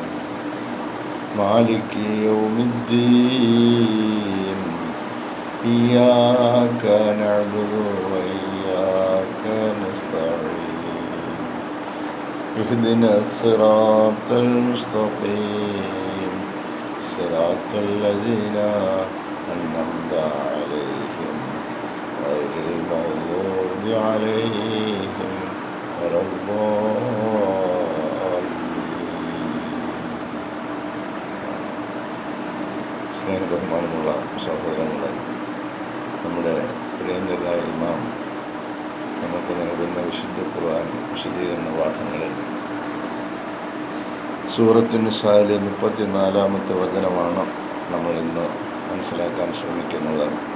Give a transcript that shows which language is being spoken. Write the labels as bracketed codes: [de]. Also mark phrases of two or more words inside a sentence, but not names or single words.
[ar] مالك يوم الدين إياك نعبد وإياك نستعين اهدنا الصراط المستقيم صراط الذين أنعمت عليهم غير المغضوب عليهم ولا الضالين. [ml] സ്നേഹബഹുമാനമുള്ള സഹോദരങ്ങളെ, നമ്മുടെ പ്രിയങ്കരായ ഇമാം നമുക്ക് നൽകുന്ന വിശുദ്ധ ഖുർആൻ വിശദീകരണ പാഠങ്ങളിൽ സൂറത്തുൻ നിസായിലെ 34-ാമത്തെ വചനമാണ് നമ്മൾ ഇന്ന് മനസ്സിലാക്കാൻ ശ്രമിക്കുന്നത്.